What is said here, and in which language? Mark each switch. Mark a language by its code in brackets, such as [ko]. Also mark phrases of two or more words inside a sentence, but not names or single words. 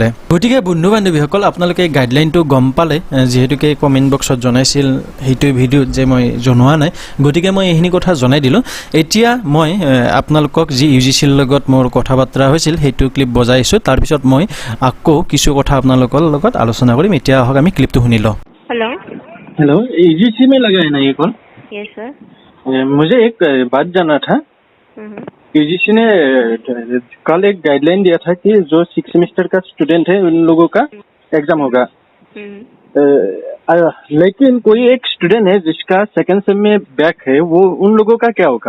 [as] গতিকে বন্ধু বান্ধৱীসকল আপোনালোকে গাইডলাইনটো গম পালে, যিহেতুকে কমেণ্ট বক্সত জনাইছিল সেইটো ভিডিঅ'ত যে মই জনোৱা নাই, গতিকে মই এইখিনি কথা জনাই দিলোঁ। এতিয়া মই আপোনালোকক যি UGCৰ লগত মোৰ কথা বাৰ্তা হৈছিল সেইটো ক্লিপ বজাইছোঁ, তাৰপিছত মই আকৌ কিছু কথা আপোনালোকৰ লগত আলোচনা কৰিম। এতিয়া আহক আমি ক্লিপটো শুনি লওঁ। [hi] हेलो UGC में लगा है ना ये कॉल? [en] yes sir. [hi] मुझे एक बात जानना था, UGC ने कल एक गाइडलाइन दिया था कि जो 6 सेमेस्टर का स्टूडेंट है उन लोगों का एग्जाम होगा, लेकिन कोई एक स्टूडेंट है जिसका [en] second sem [hi] में बैक है, वो उन लोगों का क्या होगा?